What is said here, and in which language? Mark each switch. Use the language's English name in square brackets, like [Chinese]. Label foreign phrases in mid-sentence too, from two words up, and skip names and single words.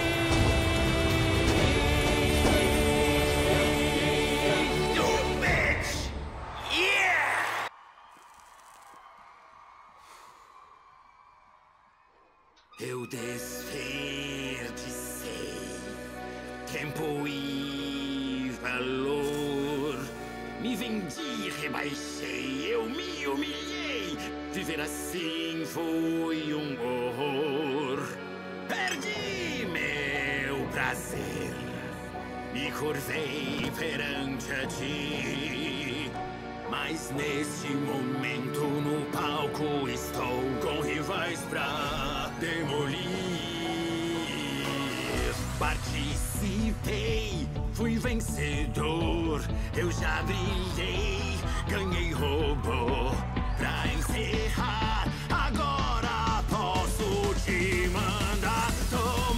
[English] Du Bitch! [Portuguese] Yeah! Eu desperdicei tempo e valor. Me vendi, rebaixei, eu me humilhei. Viver assim foi horror. Perdi meu prazer, me curvei perante a ti. Mas neste momento no palco estou com rivais pra demolir. Participei, fui vencedor, eu já brilhei, ganhei robô. Pra encerrar, agora posso te mandar.